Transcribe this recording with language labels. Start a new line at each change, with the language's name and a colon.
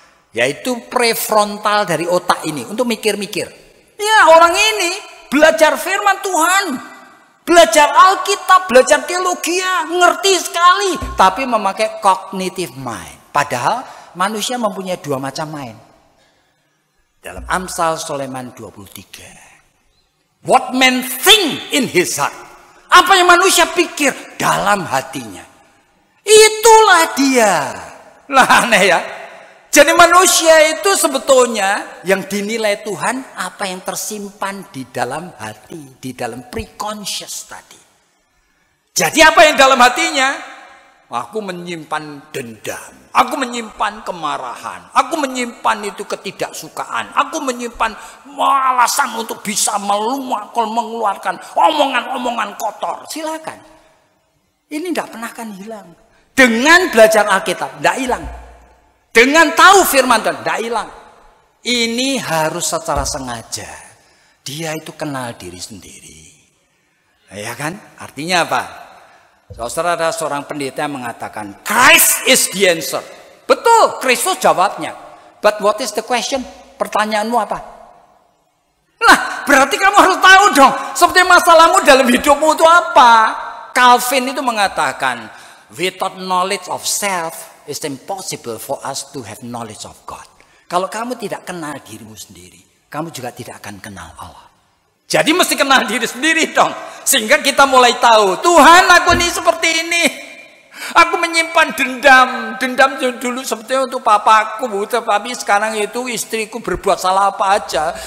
Indonesian: Yaitu prefrontal dari otak ini, untuk mikir-mikir. Ya, orang ini belajar firman Tuhan. Belajar Alkitab, belajar teologi, ngerti sekali. Tapi memakai cognitive mind. Padahal manusia mempunyai dua macam mind. Dalam Amsal Sulaiman 23.
English: What man think in his heart.
Indonesian: Apa yang manusia pikir dalam hatinya. Itulah dia. Lah aneh ya. Jadi manusia itu sebetulnya yang dinilai Tuhan apa yang tersimpan di dalam hati. Di dalam preconscious tadi. Jadi apa yang dalam hatinya? Aku menyimpan dendam. Aku menyimpan kemarahan. Aku menyimpan itu ketidaksukaan. Aku menyimpan alasan untuk bisa mengeluarkan omongan-omongan kotor. Silakan. Ini tidak pernah akan hilang. Dengan belajar Alkitab, tidak hilang. Dengan tahu firman Tuhan, tidak hilang. Ini harus secara sengaja. Dia itu kenal diri sendiri. Ya kan? Artinya apa? Saudara, ada seorang pendeta yang mengatakan,
English: Christ is the answer.
Indonesian: Betul, Kristus jawabnya.
English: But what is the question?
Indonesian: Pertanyaanmu apa? Nah, berarti kamu harus tahu dong. Seperti masalahmu dalam hidupmu itu apa?
English: Calvin
Indonesian: itu mengatakan,
English: without knowledge of self, it's impossible for us to have knowledge of God.
Indonesian: Kalau kamu tidak kenal dirimu sendiri, kamu juga tidak akan kenal Allah. Jadi mesti kenal diri sendiri dong. Sehingga kita mulai tahu, Tuhan aku ini seperti ini. Aku menyimpan dendam. Dendam dulu sebetulnya untuk papaku. Tapi sekarang itu istriku berbuat salah apa aja.